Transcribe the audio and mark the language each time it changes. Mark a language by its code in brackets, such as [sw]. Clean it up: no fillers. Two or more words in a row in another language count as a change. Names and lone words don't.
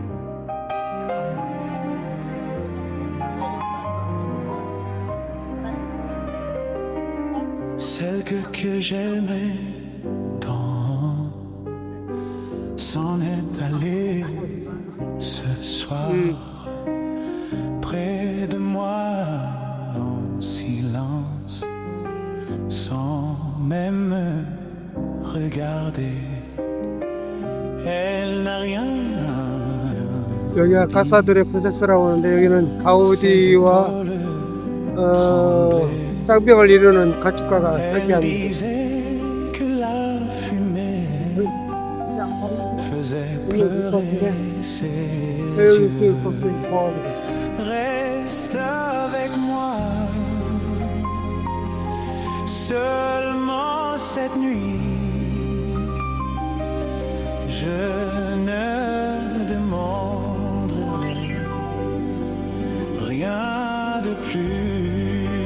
[fr] Celle que j'aimais tant s'en est allée ce soir près de moi en silence sans même me regarder. Elle n'a rien. [ko] 여기가 가사들의 프세스라고 하는데 여기는 가우디와 쌍벽을 이루는 가축가가 설계한 [fr] faisait Oui, pleurer ses [ko] 이렇게 [fr] yeux. [ko] 걷고 있어. [fr] Reste avec moi, seulement cette nuit. Je ne demande rien de plus.